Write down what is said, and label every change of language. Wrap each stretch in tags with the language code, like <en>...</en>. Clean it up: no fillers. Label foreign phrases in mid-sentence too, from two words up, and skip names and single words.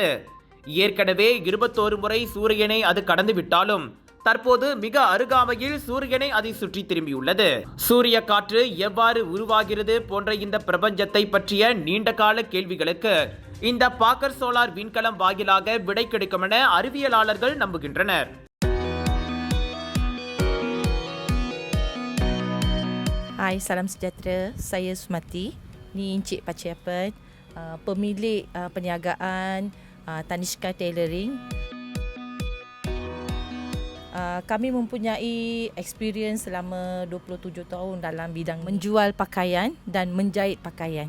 <ta>ஏற்கனவே 21 முறை சூரியனை அது கடந்து விட்டாலும் தற்போது மிக அருகாமையில் சூரியனை அதை சுற்றி திரும்பியுள்ளது. சூரிய காற்று எவ்வாறு உருவாகிறது போன்ற இந்த பிரபஞ்சத்தை பற்றிய நீண்டகால கேள்விகளுக்கு இந்த பாக்கர் சோலார் விண்கலம் வாயிலாக விடை கிடைக்கும் என அறிவியலாளர்கள் நம்புகின்றனர்.</ta> <ms>Hai, salam sejahtera. Saya Sumati. Ni Encik Paciapan, pemilik perniagaan Tanishka Tailoring. Kami mempunyai experience selama 27 tahun dalam bidang menjual pakaian dan menjahit pakaian.</ms>